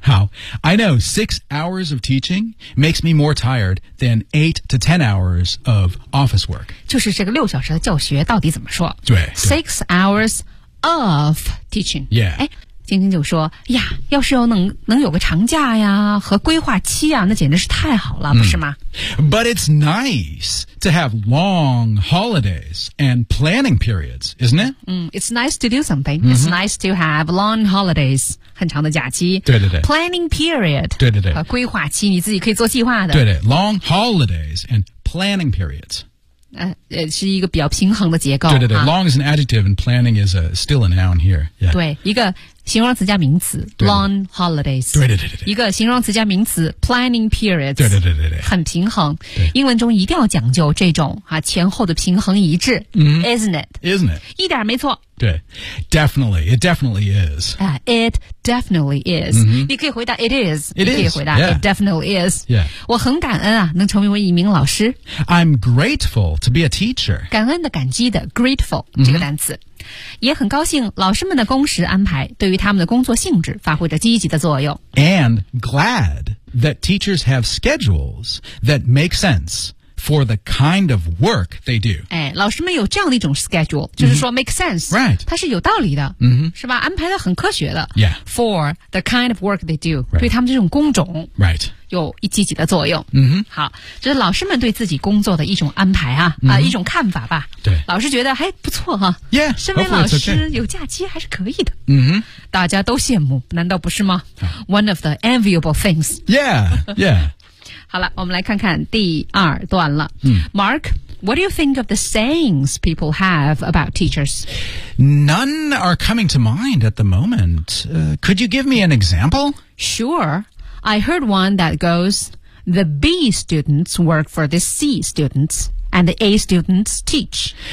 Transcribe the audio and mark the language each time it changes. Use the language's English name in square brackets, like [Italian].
[English] 好 ，I know 6 hours of teaching makes me more tired than 8 to 10 hours of office work. [Chinese] 就是这个六小时的教学到底怎么说？对 [English] ，6 hours of teaching. Yeah. [Chinese] 晶晶就说呀，要是能有个长假呀和规划期啊，那简直是太好了，不是吗？ [English] But it's nice to have long holidays and planning periods, isn't it? It's nice to do something. Mm-hmm. It's nice to have long holidays, [Chinese] 很长的假期。对对对。 [English] Planning period. [Chinese] 对对对。规划期你自己可以做计划的。 [English] 对对。Long holidays and planning periods. [Chinese] 是一个比较平衡的结构。对对对、啊、 [English] ，long is an adjective and planning is still a noun here、yeah.。 [Chinese] 对，一个形容词加名词 ， [English] long holidays。 [Chinese] 对对对对对，一个形容词加名词 ， [English] planning periods。 [Chinese] 对对对对对，很平衡。英文中一定要讲究这种啊前后的平衡一致。 [English] Isn't it? [Chinese] 一点没错。 [English] 对 ，definitely. It definitely is. It definitely is.、 Mm-hmm. [Chinese] 你可以回答 [English] it is. It [Chinese] 你可以回答 [English] is,、yeah. it definitely is. Yeah. [Chinese] 我很感恩啊，能成为一名老师。 [English] I'm grateful to be a teacher. [Chinese] 感恩的感激的 grateful、mm-hmm. 这个单词。也很高兴老师们的工时安排对于他们的工作性质发挥着积极的作用。 [English] And glad that teachers have schedules that make sense for the kind of work they do. [Chinese] 哎，老师们有这样的一种 schedule, 就是说 [English] make sense. Right. [Chinese] 它是有道理的、 mm-hmm. 是吧，安排的很科学的。 [English] Yeah. For the kind of work they do,、 right. [Chinese] 对他们这种工种。 [English] Right. [Chinese] 有一积极的作用。嗯哼，好，这是老师们对自己工作的一种安排啊、 mm-hmm. 啊，一种看法吧。对，老师觉得还不错哈、啊。 [English] Yeah, [Chinese] 身为老师有假期还是可以的。嗯哼，大家都羡慕，难道不是吗、 [English] oh. One of the enviable things. Yeah, yeah. 好了，我们来看看第二段了。 Mark, what do you think of the sayings people have about teachers? None are coming to mind at the moment. Could you give me an example? Sure. I heard one that goes, the B students work for the C students, and the A students teach.